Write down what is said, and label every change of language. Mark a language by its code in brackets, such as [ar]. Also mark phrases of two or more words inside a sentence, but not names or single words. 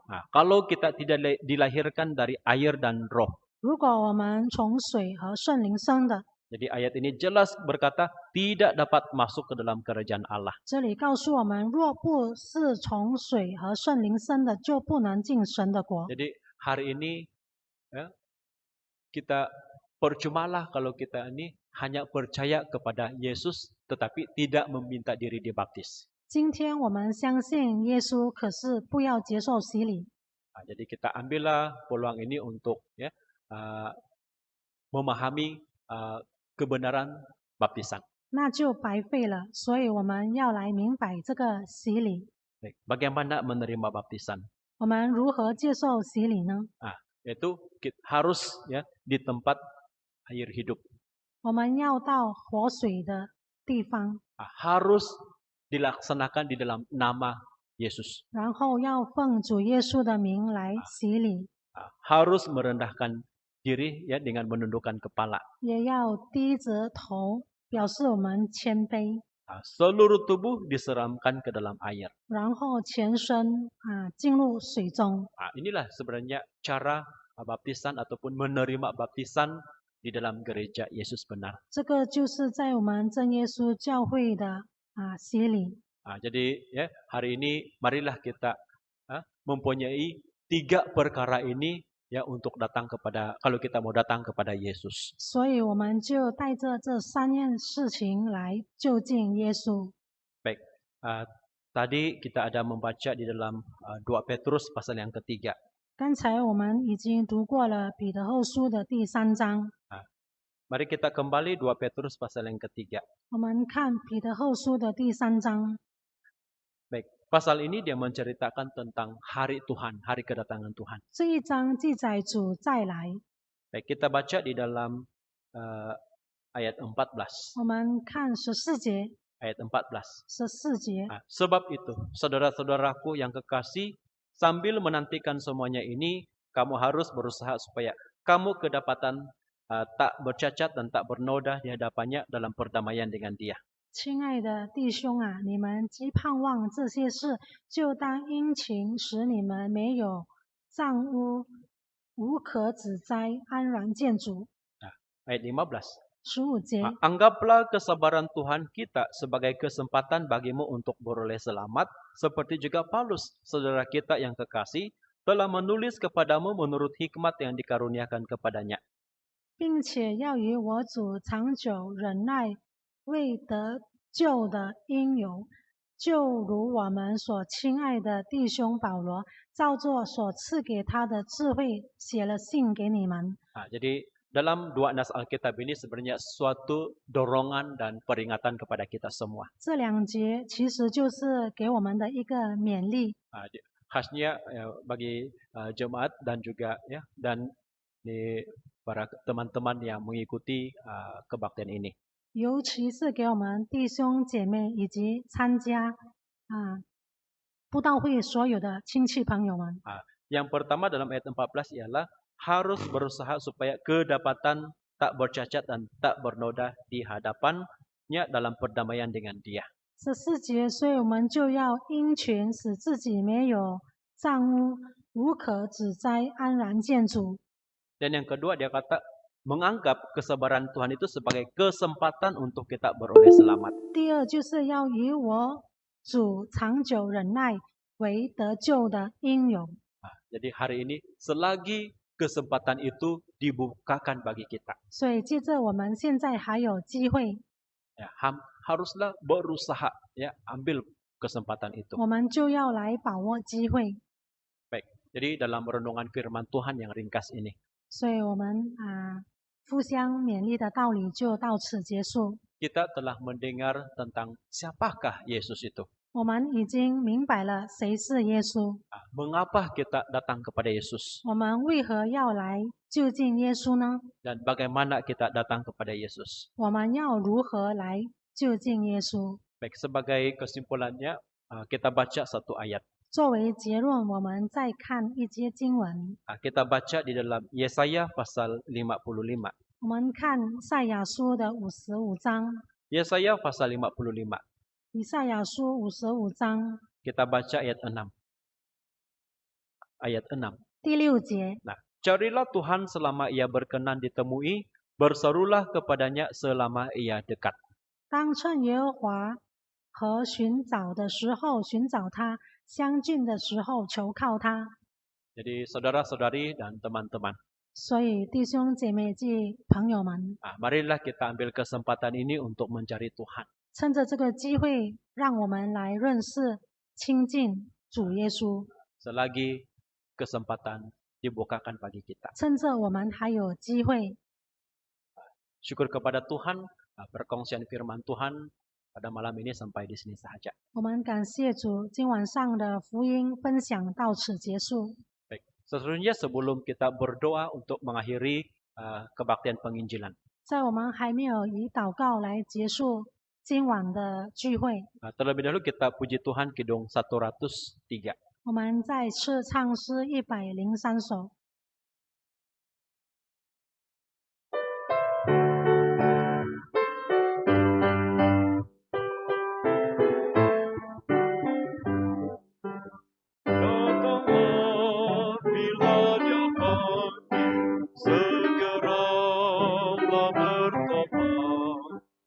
[ms] Kalau kita tidak dilahirkan dari air dan roh, [zh] 如果我们从水和圣灵生的， [ms] jadi ayat ini jelas berkata tidak dapat masuk ke dalam kerajaan Allah. [zh] 这里告诉我们，若不是从水和圣灵生的，就不能进神的国。 [ms] Jadi hari ini ya, kita percumalah kalau kita ini hanya percaya kepada Yesus tetapi tidak meminta diri dibaptis. [zh] 今天我们相信耶稣，可是不要接受洗礼。 [ms] Jadi kita ambillah peluang ini untuk ya memahami kebenaran baptisan. [zh] 那就白费了。所以我们要来明白这个洗礼。 [ms] Baik, bagaimana menerima baptisan? [zh] 我们如何接受洗礼呢？ [ms] Yaitu harus ya di tempat air hidup. [zh] 我们要到活水的地方， [ms] Harus dilaksanakan di dalam nama Yesus. [zh] 然后要奉主耶稣的名来洗礼， [ms] Harus merendahkan diri ya dengan menundukkan kepala. [zh] 也要低着头，表示我们谦卑。 [ms] Seluruh tubuh diseramkan ke dalam air. [zh] 然后全身进入水中。 [ms] Inilah sebenarnya cara baptisan ataupun menerima baptisan di dalam gereja Yesus benar. [zh] 这个就是在我们真耶稣教会的洗礼。 [ms] Jadi ya hari ini marilah kita mempunyai 3 perkara ini ya untuk datang kepada kalau kita mau datang kepada Yesus. [zh] 所以我们就带着这3件事情来就近耶稣。 [ms] Baik, tadi kita ada membaca di dalam 2 Petrus pasal yang ketiga. [zh] 刚才我们已经读过了彼得后书的第3章， [ms] Mari kita kembali 2 Petrus pasal yang ketiga. [zh] 我们看彼得后书的第3章， [ms] Baik, pasal ini dia menceritakan tentang hari Tuhan, hari kedatangan Tuhan. [zh] 这一章记载主再来。 [ms] Baik, kita baca di dalam ayat 14. [zh] 我们看14节， [ms] Ayat 14. [zh] 14节。 [ms] Nah, sebab itu, saudara-saudaraku yang kekasih, sambil menantikan semuanya ini, kamu harus berusaha supaya kamu kedapatan tak bercacat dan tak bernoda di hadapannya dalam perdamaian dengan Dia. [zh] 亲爱的弟兄啊，你们既盼望这些事，就当殷勤，使你们没有脏污，无可指摘，安然见主。 [ms] Ayat 15. [zh] 15节， [ms] Anggaplah kesabaran Tuhan kita sebagai kesempatan bagimu untuk beroleh selamat, seperti juga Paulus, saudara kita yang kekasih, telah menulis kepadamu menurut hikmat yang dikaruniakan kepadanya. [zh] 并且要以我主长久忍耐为得救的因由，就如我们所亲爱的弟兄保罗，照着所赐给他的智慧，写了信给你们。 [ms] Jadi dalam dua nas Alkitab ini sebenarnya suatu dorongan dan peringatan kepada kita semua. [zh] 这2节其实就是给我们的一个勉励， [ms] Khasnya bagi jemaat dan juga ya dan di para teman-teman yang mengikuti kebaktian ini. [zh] 尤其是给我们弟兄姐妹以及参加布道会所有的亲戚朋友们。 [ms] Yang pertama dalam ayat 14 ialah harus berusaha supaya kedapatan tak bercacat dan tak bernoda di hadapannya dalam perdamaian dengan Dia. [zh] 14 节，所以我们就要殷勤，使自己没有脏污，无可指摘，安然见主。 [ms] Dan yang kedua dia kata menganggap kesabaran Tuhan itu sebagai kesempatan untuk kita beroleh selamat. [zh] 第二就是要以我主长久忍耐为得救的因由。 [ms] Jadi hari ini selagi kesempatan itu dibukakan bagi kita, [zh] 所以借着我们现在还有机会， [ms] ya, haruslah berusaha ya ambil kesempatan itu. [zh] 我们就要来把握机会。 [ms] Baik, jadi dalam renungan firman Tuhan yang ringkas ini, [zh] 所以我们互相勉励的道理就到此结束。 [ms] kita telah mendengar tentang siapakah Yesus itu. [zh] 我们已经明白了谁是耶稣， [ms] Mengapa kita datang kepada Yesus [zh] 我们为何要来就近耶稣呢？ [ms] dan bagaimana kita datang kepada Yesus. [zh] 我们要如何来就近耶稣？ [ms] Baik, sebagai kesimpulannya kita baca satu ayat. [zh] 作为结论，我们再看一节经文。 [ms] Kita baca di dalam Yesaya pasal 55. [zh] 我们看赛亚书的55章， [ms] Yesaya pasal 55. [zh] 以赛亚书55章 [ms] Kita baca ayat 6. Ayat 6. [zh] 第6节， [ms] Nah, carilah Tuhan selama ia berkenan ditemui, berserulah kepadanya selama ia dekat. [zh] 当趁耶和华和寻找的时候寻找他，相近的时候求靠他。 [ms] Jadi saudara-saudari dan teman-teman, [zh] 所以弟兄姐妹及朋友们， [ms] marilah kita ambil kesempatan ini untuk mencari Tuhan. [zh] 趁着这个机会，让我们来认识、亲近主耶稣。 [ms] Selagi kesempatan dibukakan bagi kita. [zh] 趁着我们还有机会， [ms] Syukur kepada Tuhan, perkongsian firman Tuhan pada malam ini sampai di sini saja. [zh] 我们感谢主，今晚上的福音分享到此结束。 [ms] Baik, seterusnya sebelum kita berdoa untuk mengakhiri kebaktian penginjilan, [zh] 在我们还没有以祷告来结束今晚的聚会， [ms] terlebih dahulu kita puji Tuhan Kidung 103. [zh] 我们再次唱诗103首。 [ms] Datanglah bila Dia hadir, segeralah bertobat.